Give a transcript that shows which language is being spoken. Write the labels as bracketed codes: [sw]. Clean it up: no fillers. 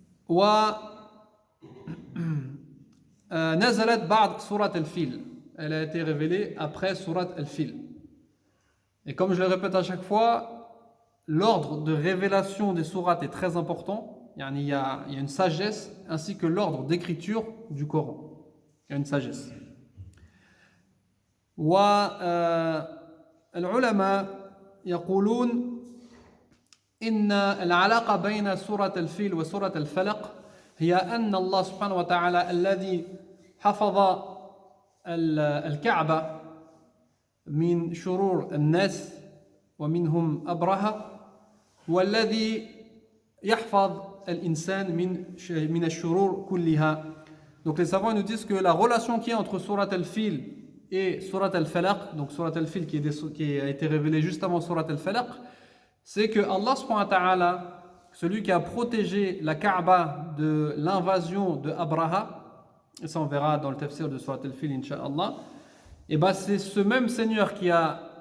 [ar] و نزلت بعد سورة الفيل. [fr] Elle a été révélée après Surat al-Fil. Et comme je le répète à chaque fois, l'ordre de révélation des sourates est très important. Il y a une sagesse, ainsi que l'ordre d'écriture du Coran. Il y a une sagesse. [ar] والعلماء يقولون إن العلاقة بين سورة الفيل وسورة الفلق هي أن الله سبحانه وتعالى الذي حفظ الكعبة من شرور الناس ومنهم أبرهة والذي يحفظ الإنسان من الشرور كلها. [fr] Donc les savants nous disent que la relation qui est entre Surat al-Fil et Surat al-Falaq, donc Surat al-Fil qui a été révélée juste avant Surat al-Falaq, c'est que Allah subhanahu wa ta'ala, celui qui a protégé la Kaaba de l'invasion de Abraha, et ça on verra dans le tafsir de Surat al-Fil incha'Allah, et ben c'est ce même Seigneur qui a